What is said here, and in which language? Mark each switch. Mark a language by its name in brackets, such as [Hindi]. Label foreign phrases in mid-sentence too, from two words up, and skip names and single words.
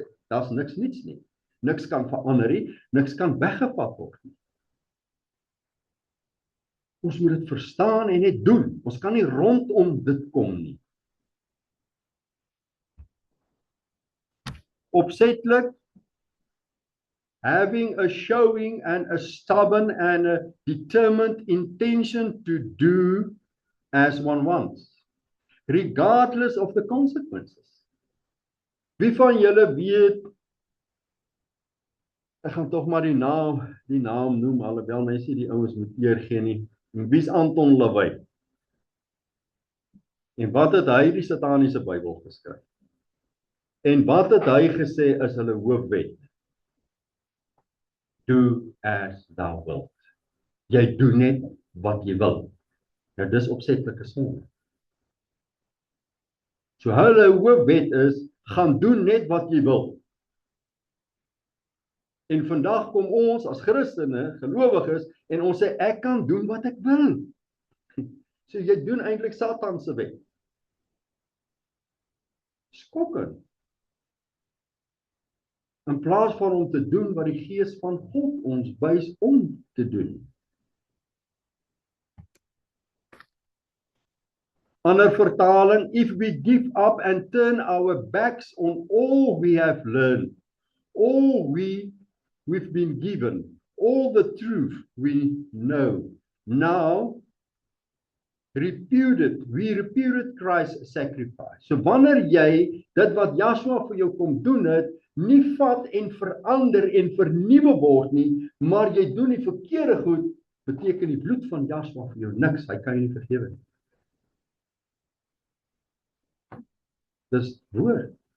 [Afrikaans] Daar's niks niets nie. Niks kan verander nie, niks kan weggevat word nie. Ons moet dit verstaan en net doen. Ons kan nie rondom dit kom nie. Opsetlik, [English] having a showing and a stubborn and a determined intention to do as one wants, regardless of the consequences. [Afrikaans] Wie van julle weet, ek gaan tog maar die naam noem, alhoewel mense die ouens moet eer gee nie. Wie is Anton LaVey? En wat het hy die sataniese Bybel geskryf? En wat het hy gesê is hulle hoofwet? [English] Do as thou wilt. [Afrikaans] Jy doen net wat jy wil. Nou dis opsetlike sonde. So hulle hoofwet is, gaan doen net wat jy wil. En vandag kom ons as Christene, gelowiges, en ons sê, ek kan doen wat ek wil. So jy doen eintlik Satan se wet. Skokkend. In plaas van om te doen wat die Gees van God ons wys om te doen. Ander vertaling, [English] if we give up and turn our backs on all we have learned, all we've been given, all the truth we know, now we reputed Christ's sacrifice. [Afrikaans] So wanneer jy dit wat Joshua vir jou kom doen het, nie vat en verander en vernuwe word nie, maar jy doen die verkeerde goed, beteken die bloed van Joshua vir jou niks, hy kan jy nie vergewe nie. Dis woord.